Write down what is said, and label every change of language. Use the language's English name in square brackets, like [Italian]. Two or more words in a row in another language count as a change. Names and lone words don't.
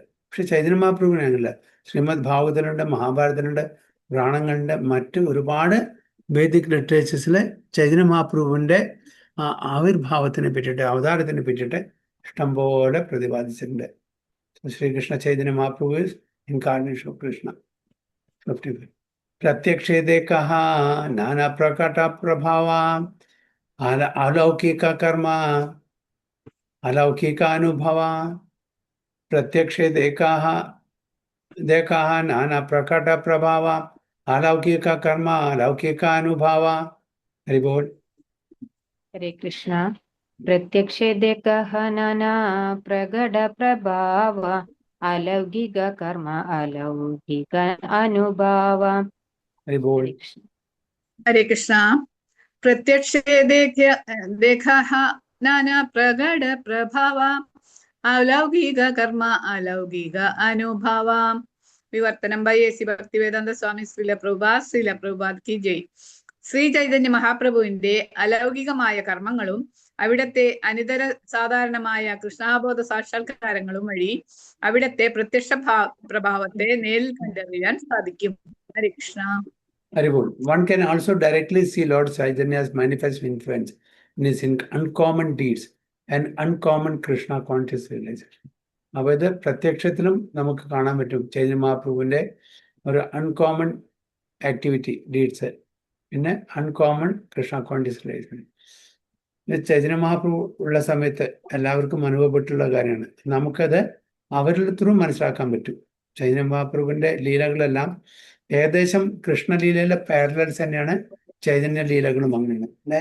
[Malayalam] പക്ഷെ ചൈതന്യ മഹാപ്രഭുവിനെ അങ്ങനെയല്ല. ശ്രീമദ് ഭാഗവതത്തിലുണ്ട്, മഹാഭാരതത്തിലുണ്ട്, പുരാണങ്ങളുണ്ട്, മറ്റ് ഒരുപാട് [English] Vedic literatures [Malayalam] ചൈതന്യ മഹാപ്രഭുവിൻ്റെ ആവിർഭാവത്തിനെ പറ്റിയിട്ട് അവതാരത്തിനെ പറ്റിയിട്ട് ഇഷ്ടംപോലെ പ്രതിപാദിച്ചിട്ടുണ്ട്. ശ്രീകൃഷ്ണ ചൈതന്യ മഹാപ്രഭു [English] incarnation of Krishna. [Bangla] 55. প্রত্যক্ষেতে কহ নানা প্রকট প্রভাব অলৌকিক কর্ম অলৌকিক অনুভব. প্রত্যক্ষে দেখা নানা প্রকট প্রভাব অলৌকিক কর্ম অলৌকিক অনুভব. হরি বোল. [Sanskrit] हरे कृष्ण. [Bangla] প্রত্যক্ষে দেখ নানা প্রগড় প্রভাব অলৌকিক কর্ম অলৌকিক অনুভব. হরি বোল. [Sanskrit] हरे कृष्ण. [Bangla] প্রত্যক্ষে দেখ নানা প্রগড় প্রভাব অলৌকিক কর্ম অলৌকিক অনুভব. [Malayalam] വിവർത്തനം ബൈ എ സി ഭക്തിവേദാന്ത സ്വാമി ശ്രീല പ്രഭുപാദ് [Hindi] की जय. [Malayalam] ശ്രീ ചൈതന്യ മഹാപ്രഭുവിന്റെ അലൗകികമായ കർമ്മങ്ങളും അവിടത്തെ അനിതര സാധാരണമായ കൃഷ്ണാബോധ സാക്ഷാത്കാരങ്ങളും വഴി അവിടത്തെ പ്രത്യക്ഷ പ്രഭാവത്തെ നേരിൽ കണ്ടറിയാൻ സാധിക്കും. [Sanskrit] ഹരേ കൃഷ്ണ. [Bangla] Haribol. [English] One can also directly see Lord Chaitanya's manifest influence is in uncommon deeds and uncommon Krishna conscious realization. [Malayalam] അപ്പോൾ ഇത് പ്രത്യക്ഷത്തിലും നമുക്ക് കാണാൻ പറ്റും ചൈതന്യ മഹാപ്രഭുവിൻ്റെ ഒരു [English] uncommon activity deeds, [Malayalam] പിന്നെ [English] uncommon Krishna conscious relation. [Malayalam] ചൈതന്യ മഹാപ്രഭു ഉള്ള സമയത്ത് എല്ലാവർക്കും അനുഭവപ്പെട്ടുള്ള കാര്യമാണ്. നമുക്കത് അവരുടെ ത്രൂ മനസ്സിലാക്കാൻ പറ്റും. ചൈതന്യ മഹാപ്രഭുവിൻ്റെ ലീലകളെല്ലാം ഏകദേശം കൃഷ്ണലീലയിലെ പാരലൽസ് തന്നെയാണ് ചൈതന്യ ലീലകളും അങ്ങനെയാണ് അല്ലെ.